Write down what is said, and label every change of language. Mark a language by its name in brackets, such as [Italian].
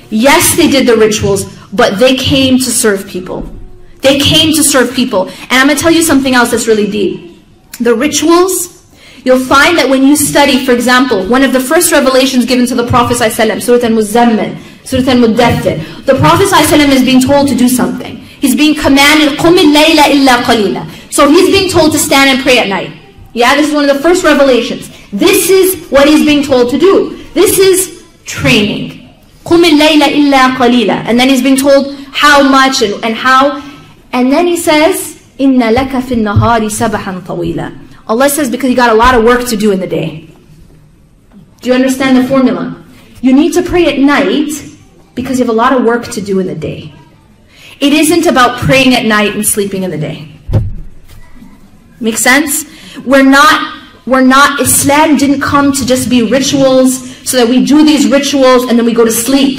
[English] Yes, they did the rituals, but they came to serve people. They came to serve people. And I'm going to tell you something else that's really deep. The rituals, you'll find that when you study, for example, one of the first revelations given to the Prophet ﷺ, Surah Al-Muzammil, Surah Al-Muddathir, the Prophet ﷺ is being told to do something. He's being commanded, [Arabic] قُمِ اللَّيْلَ إِلَّا قَلِيلًا. [English] So he's being told to stand and pray at night. Yeah, this is one of the first revelations. This is what he's being told to do. This is training. [Arabic] قُمِ اللَّيْلَ إِلَّا قَلِيلًا. [English] And then he's being told how much and how. And then he says, [Arabic] إِنَّ لَكَ فِي النَّهَارِ سَبَحًا طَوِيلًا. [English] Allah says, because you got a lot of work to do in the day. Do you understand the formula? You need to pray at night because you have a lot of work to do in the day. It isn't about praying at night and sleeping in the day. Make sense? We're not, Islam didn't come to just be rituals so that we do these rituals and then we go to sleep.